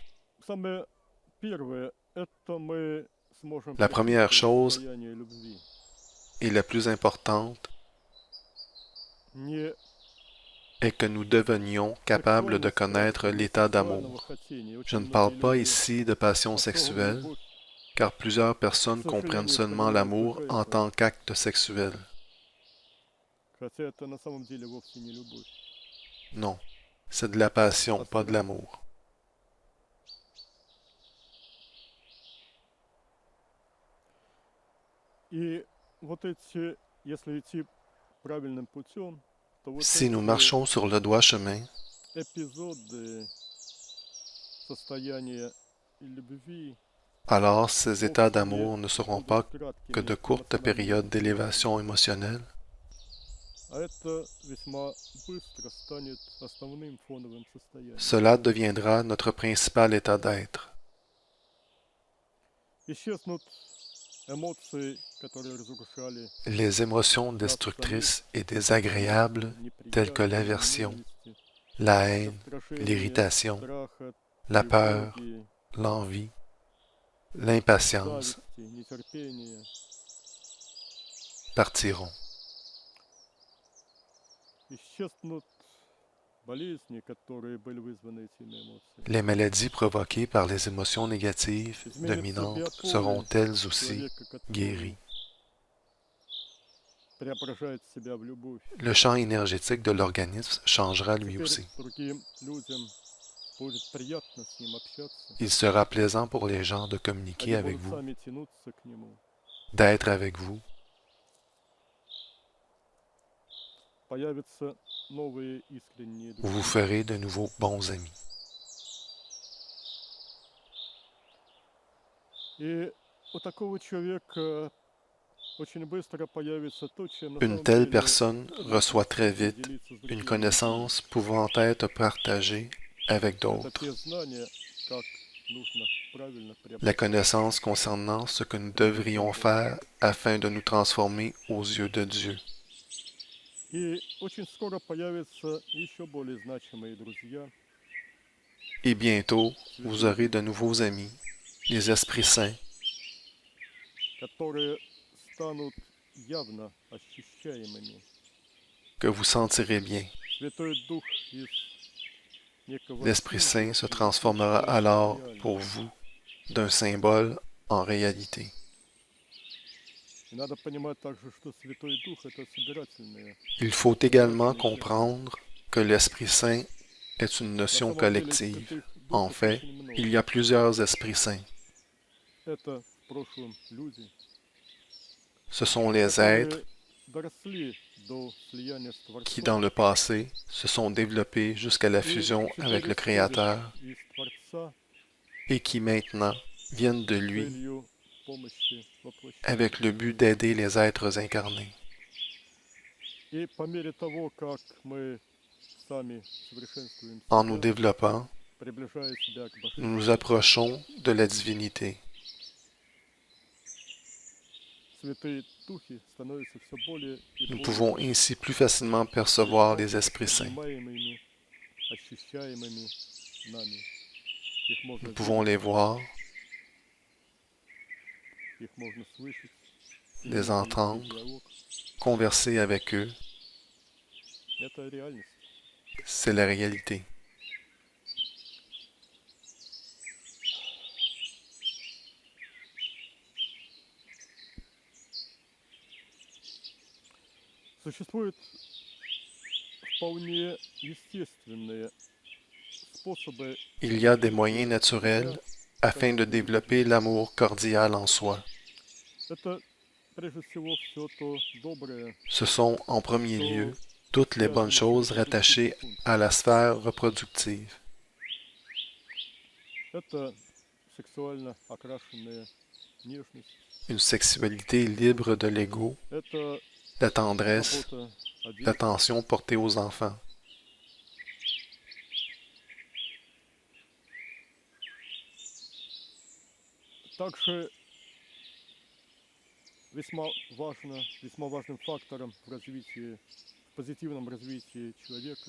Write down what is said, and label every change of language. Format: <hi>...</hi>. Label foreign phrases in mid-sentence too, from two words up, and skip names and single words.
<ru>Самое первое, это мы сможем</ru> <fr>La première</fr> <ru>почувствовать</ru> <fr>chose</fr> <ru>состояние любви.</ru> <fr>et la plus importante</fr> <ru>Не</ru> <fr>est que nous devenions capables de</fr> <ru>сексуальной</ru> <fr>connaître</fr> <ru>страсти, не</ru> <fr>l'état</fr> <ru>сексуального</ru> <fr>d'amour.</fr> <ru>хотения.</ru> <fr>Je</fr> <ru>Очень</ru> <fr>ne parle</fr> <ru>многие</ru> <fr>pas</fr> <ru>люди</ru> <fr>ici de passion</fr> <ru>под словом</ru> <fr>sexuelle,</fr> <ru>любовь,</ru> <fr>car plusieurs</fr> <ru>к</ru> <fr>personnes comprennent</fr> <ru>сожалению,</ru> <fr>seulement</fr> <ru>понимают</ru> <fr>l'amour</fr> <ru>только</ru> <fr>en</fr> <ru>это,</ru> <fr>tant qu'acte sexuel.</fr> <ru>хотя это на самом деле вовсе не любовь.</ru> <fr>Non, c'est de la passion, pas de l'amour.</fr> <ru>И вот эти, если идти правильным путем, то вот</ru> <fr>Si nous</fr> <ru>эти</ru> <fr>marchons sur le droit chemin,</fr> <ru>эпизоды состояния любви</ru> <fr>alors ces états</fr> <ru>вовсе</ru> <fr>d'amour ne seront pas</fr> <ru>будут</ru> <fr>que de</fr> <ru>краткими</ru> <fr>courtes</fr> <ru>эмоциональными</ru> <fr>périodes d'élévation émotionnelle,</fr> <ru>а это весьма быстро станет основным фоновым состоянием.</ru> <fr>cela deviendra notre principal état d'être.</fr> <ru>Исчезнут эмоции, которые разрушали</ru> <fr>Les émotions</fr> <ru>нас</ru> <fr>destructrices</fr> <ru>самих,</ru> <fr>et désagréables, telles que</fr> <ru>неприятие,</ru> <fr>l'aversion,</fr> <ru>ненависть,</ru> <fr>la haine,</fr> <ru>раздражение,</ru> <fr>l'irritation,</fr> <ru>страх,</ru> <fr>la peur,</fr> <ru>тревоги,</ru> <fr>l'envie, l'impatience</fr> <ru>зависти, нетерпение.</ru> <fr>partiront.</fr> <ru>Исчезнут болезни, которые были вызваны этими эмоциями.</ru> <fr>Les maladies provoquées par les émotions négatives</fr> <ru>Изменится</ru> <fr>dominantes</fr> <ru>биополе</ru> <fr>seront elles aussi</fr> <ru>человека, который</ru> <fr>guéries.</fr> <ru>преображает себя в любовь.</ru> <fr>Le champ énergétique de l'organisme changera lui</fr> <ru>Теперь</ru> <fr>aussi.</fr> <ru>другим людям будет приятно с ним общаться.</ru> <fr>Il sera plaisant pour les gens de communiquer</fr> <ru>Они</ru> <fr>avec</fr> <ru>будут</ru> <fr>vous,</fr> <ru>сами тянуться к нему.</ru> <fr>d'être avec vous.</fr> <ru>Появятся новые искренние</ru> <fr>Vous vous</fr> <ru>друзья.</ru> <fr>ferez de nouveaux bons amis.</fr> <ru>И у такого человека очень быстро появится то, чем на</ru> <fr>Une</fr> <ru>самом</ru> <fr>telle</fr> <ru>деле</ru> <fr>personne reçoit très vite</fr> <ru>делиться с</ru> <fr>une</fr> <ru>другими</ru> <fr>connaissance pouvant être partagée avec</fr> <ru>людьми. Это</ru> <fr>d'autres.</fr> <ru>те знания, как нужно правильно</ru> <fr>La</fr> <ru>приобретать.</ru> <fr>connaissance concernant ce que nous devrions faire afin de nous transformer aux yeux de Dieu.</fr> <ru>И очень скоро появятся еще более значимые друзья,</ru> <fr>Et bientôt, vous aurez de nouveaux amis, les esprits saints,</fr> <ru>которые станут явно ощущаемыми.</ru> <fr>que vous sentirez bien.</fr> <ru>Святой Дух из некого</ru> <fr>L'Esprit Saint se</fr> <ru>символа</ru> <fr>transformera</fr> <ru>становится</ru> <fr>alors</fr> <ru>реальным.</ru> <fr>pour vous d'un symbole en réalité.</fr> <ru>И надо понимать также, что Святой Дух это собирательное.</ru> <fr>Il faut également comprendre que l'Esprit Saint est une</fr> <ru>На</ru> <fr>notion</fr> <ru>самом деле</ru> <fr>collective.</fr> <ru>святых</ru> <fr>En</fr> <ru>духов</ru> <fr>fait,</fr> <ru>очень много.</ru> <fr>il y a plusieurs esprits saints.</fr> <ru>Это в прошлом люди,</ru> <fr>Ce sont les êtres</fr> <ru>которые доросли до слияния с</ru> <fr>qui,</fr> <ru>Творцом</ru> <fr>dans le passé, se sont développés jusqu'à la</fr> <ru>и</ru> <fr>fusion</fr> <ru>теперь</ru> <fr>avec le</fr> <ru>исходят</ru> <fr>Créateur</fr> <ru>из Творца</ru> <fr>et qui maintenant viennent de</fr> <ru>с</ru> <fr>lui</fr> <ru>целью помощи воплощения.</ru> <fr>avec le but d'aider les êtres incarnés.</fr> <ru>И по мере того, как мы сами совершенствуем</ru> <fr>En nous</fr> <ru>себя,</ru> <fr>développant,</fr> <ru>приближая себя к</ru> <fr>nous nous</fr> <ru>Божественному,</ru> <fr>approchons de la divinité.</fr> <ru>святые духи становятся все более и</ru> <fr>Nous</fr> <ru>более</ru> <fr>pouvons ainsi plus facilement percevoir les esprits saints.</fr> <ru>понимаемыми, ощущаемыми нами. Их можно</ru> <fr>Nous pouvons</fr> <ru>видеть,</ru> <fr>les voir,</fr> <ru>их можно слышать,</ru> <fr>les</fr> <ru>вести</ru> <fr>entendre,</fr> <ru>диалог.</ru> <fr>converser avec eux.</fr> <ru>Это реальность.</ru> <fr>C'est la réalité.</fr> <ru>Существуют вполне естественные способы</ru> <fr>Il y a des moyens naturels afin de développer l'amour cordial en soi.</fr> <ru>это прежде всего все то доброе,</ru> <fr>Ce sont, en premier lieu, toutes les bonnes choses rattachées à la sphère reproductive.</fr> <ru>это сексуально окрашенная нежность.</ru> <fr>une sexualité libre de l'ego,</fr> <ru>Это</ru> <fr>la tendresse,</fr> <ru>забота о детях.</ru> <fr>l'attention portée aux enfants.</fr> <ru>Также весьма важным фактором в развитии, в позитивном развитии человека</ru>